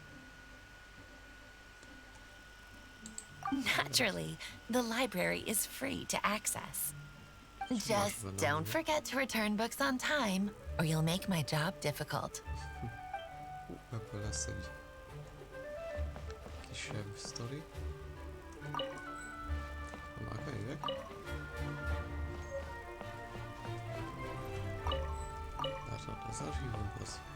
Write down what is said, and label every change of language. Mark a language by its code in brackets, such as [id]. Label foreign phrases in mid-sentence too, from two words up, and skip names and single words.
[en] Naturally, the library is free to access. Just don't forget to return books on time, or you'll make my job difficult. [hu] Ebből lesz egy kisebb sztori. Már könyvek. Tehát az archívumhoz.